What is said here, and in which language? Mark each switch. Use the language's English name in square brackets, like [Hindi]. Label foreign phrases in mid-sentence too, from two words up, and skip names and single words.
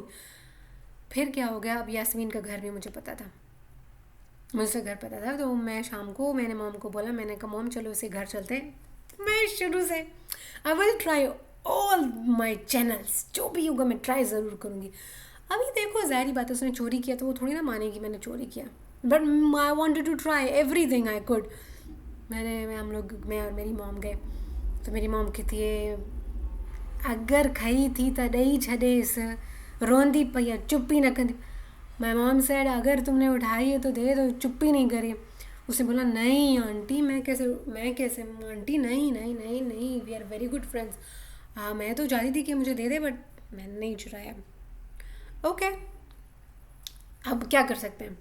[Hindi] फिर क्या हो गया, अब यास्मीन का घर भी मुझे पता था, मुझसे घर पता था। तो मैं शाम को मैंने मॉम को बोला, मैंने कहा मॉम चलो इसे घर चलते हैं। मैं शुरू से [English] I will try all my channels, [Hindi] जो भी होगा मैं ट्राई ज़रूर करूँगी। अभी देखो ज़ाहिर बात है, उसने चोरी किया तो वो थोड़ी ना मानेगी मैंने चोरी किया, [English] But I wanted to try every thing I could. [Hindi] हम लोग, मैं और मेरी मॉम गए, तो मेरी मॉम कहती है [Sindhi] अगर खई थी त ॾेई छॾेसि, रोंदी पई आहे चुप्पी न कंदी। [English] my mom said [Hindi] अगर तुमने उठाई है तो दे दो, चुप्पी नहीं करे। उसने बोला नहीं आंटी, मैं कैसे आंटी, नहीं नहीं नहीं नहीं, [English] we are very good friends. [Hindi] हाँ मैं तो चाहती थी कि मुझे दे दे, बट मैंने नहीं चुराया। ओके, अब क्या कर सकते हैं।